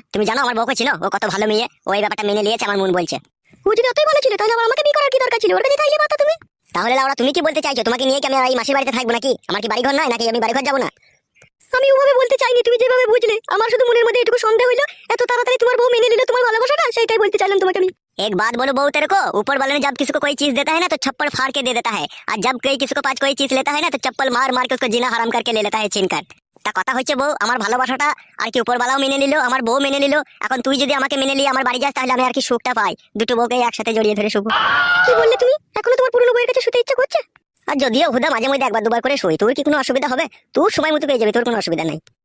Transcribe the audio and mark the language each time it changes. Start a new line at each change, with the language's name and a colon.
Bangla: তুমি জানো আমার বউকে ছিল, ও কত ভালো মেয়ে, ওই ব্যাপারটা মেনে নিয়েছে আমার মন বলছে। ও যদি অতই ভালো ছিল তাহলে আবার আমাকে বিয়ে করার কি দরকার ছিল? ওর কাছে থাকলে পারতা তুমি। তাহলে লাউড়া তুমি কি বলতে চাইছো? তোমাকে নিয়ে কি আমি আর এই মাসির বাড়িতে থাকবো নাকি? আমার কি বাড়ি ঘর নয় নাকি? আমি বাড়ি ঘর যাবো না? আমি ওভাবে বলতে চাইনি, তুমি যেভাবে বুঝলে। আমার শুধু মনের মধ্যে এটুকু সন্দেহ হইলো, এত তাড়াতাড়ি তোমার বউ মেনে নিল তোমার ভালোবাসাটা, সেটাই বলতে চাইলাম তোমাকে আমি।
Hindi: एक बात बोलो बहू तेरे को, ऊपर वाले ने जब किसी को कोई चीज देता है ना तो छप्पड़ फाड़ के दे देता है, और जब कोई किसी को पास कोई चीज लेता है ना तो चप्पल मार मार के उसको जीना हराम करके ले लेता है छीन कर।
Bangla: তা কথা হচ্ছে বউ, আমার ভালোবাসাটা আর কি উপরওয়ালাও মেনে নিল, আমার বউ মেনে নিল। এখন তুই যদি আমাকে মেনে নিয়ে আমার বাড়ি যাস তাহলে আমি আর কি সুখটা পাই? দুটো বউকে একসাথে জড়িয়ে ধরে শুভ। কি বললে তুমি? এখনো তোমার পুরনো বউয়ের কাছে শুতে ইচ্ছা করছে? আর যদিও হুদা মাঝে মধ্যে একবার দুবার করে শুই, তোর কি কোনো অসুবিধা হবে? তোর সময় মতো পেয়ে যাবি, তোর কোনো অসুবিধা নাই।